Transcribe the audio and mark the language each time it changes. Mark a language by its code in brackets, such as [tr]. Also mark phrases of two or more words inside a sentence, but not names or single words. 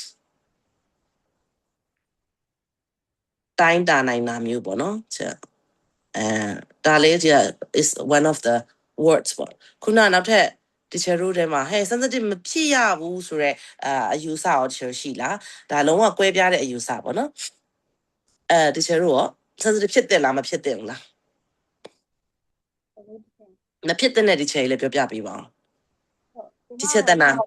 [my] တိုင်းတာနိုင်တာမျိုးပေါ့နော်ဒါလေးကြီး [en] is one of the words [my] ပေါ့ခုနနောက်ထပ် teacher တို့ထဲမှာဟဲ့ sensitive မဖြစ်ရဘူးဆိုတော့အယူဆရော teacher ရှိလားဒါလုံးဝကွဲပြားတဲ့အယူဆပေါ့နော်teacher တို့ရော sensitive ဖြစ်တယ်လားမဖြစ်တယ်ဘူးလားမဖြစ်တဲ့ teacher လေးပြောပြပေးပါဦး teacher တနာ